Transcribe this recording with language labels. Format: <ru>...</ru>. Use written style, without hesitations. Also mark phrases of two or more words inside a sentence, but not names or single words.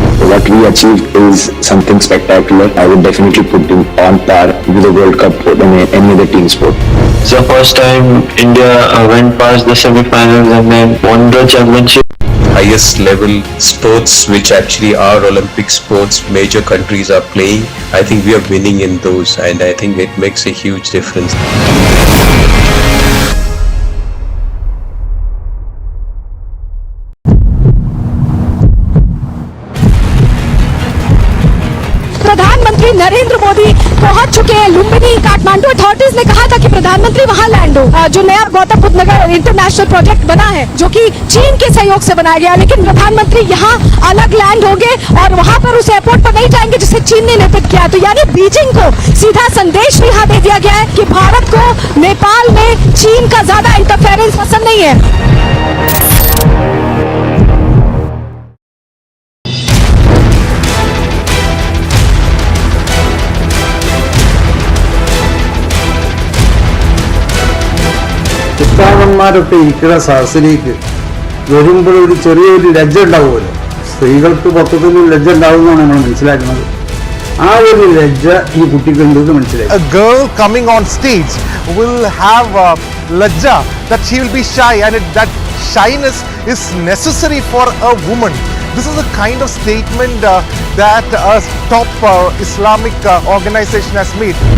<en>What we achieved is something spectacular. I would definitely put it on par with the World Cup than any other team sport. It's the first time India went past the semi-finals and then won the championship. Highest level sports, which actually are Olympic sports, major countries are playing. I think we are winning in those, and I think it makes a huge difference.</en> <hi>प्रधानमंत्री नरेंद्र मोदी पहुंच चुके हैं लुम्बिनी। काठमांडू अथॉरिटीज ने कहा था कि प्रधानमंत्री वहां लैंड हो। जो नया गौतम बुद्ध नगर</hi> <en>international project</en> <hi>बना है, जो कि चीन के सहयोग से बनाया गया, लेकिन प्रधानमंत्री यहां अलग लैंड होंगे और वहां पर उस एयरपोर्ट पर नहीं जाएंगे जिसे चीन ने निर्मित किया। तो यानी बीजिंग को सीधा संदेश भी यहां दे दिया गया है कि भारत को नेपाल में चीन का ज्यादा इंटरफेरेंस पसंद नहीं है।</hi> <ml>ഉസ്താദന്മാരൊക്കെ ഇരിക്കുന്ന സദസ്സിലേക്ക് വരുമ്പോൾ ഒരു ചെറിയൊരു ലജ്ജ ഉണ്ടാവുമല്ലോ. സ്ത്രീകൾക്ക് മൊത്തത്തിൽ ലജ്ജ ഉണ്ടാവുമെന്നാണ് നമ്മൾ മനസ്സിലാക്കുന്നത്. ആ ഒരു ലജ്ജ ഈ കുട്ടിക്കുണ്ടെന്ന് മനസ്സിലായി.</ml> <en>A girl coming on stage will have lajja, that she will be shy, and that shyness is necessary for a woman. This is the kind of statement that a top Islamic organization has made.</en>